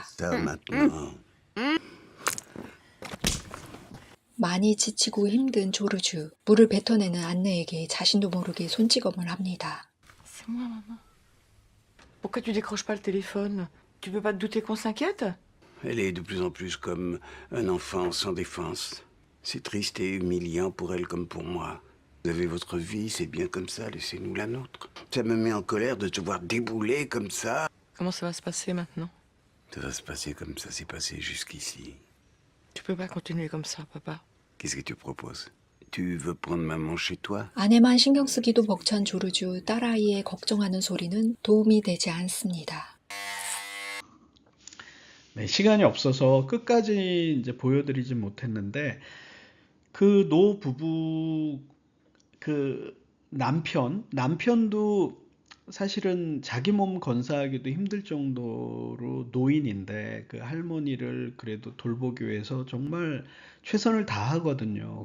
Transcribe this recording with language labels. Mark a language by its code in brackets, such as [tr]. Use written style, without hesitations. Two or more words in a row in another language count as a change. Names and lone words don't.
[fr] Ça maintenant. [ko] 많이 지치고 힘든 조르주. 물을 뱉어내는 안느에게 자신도 모르게 손찌검을 합니다. [fr] C'est moi, maman. Pourquoi tu décroches pas le téléphone? Tu peux pas te douter qu'on s'inquiète? Elle est de plus en plus comme un enfant sans défense. C'est triste et humiliant pour elle comme pour moi. Vous avez votre vie, c'est bien comme ça, laissez-nous la nôtre. Ça me met en colère de te voir débouler comme ça. Comment ça va se passer maintenant? Ça va se passer comme ça s'est passé jusqu'ici. Tu peux pas continuer comme ça, papa. Qu'est-ce que tu proposes? Tu veux prendre maman chez toi? [ko] 아내만 신경 쓰기도 벅찬 조르주. 딸아이의 걱정하는 소리는 도움이 되지 않습니다. 네, 시간이 없어서 끝까지 이제 보여드리지 못했는데 그 노 부부 그 남편도 사실은 자기 몸 건사하기도 힘들 정도로 노인인데 그 할머니를 그래도 돌보기 위해서 정말 최선을 다하거든요.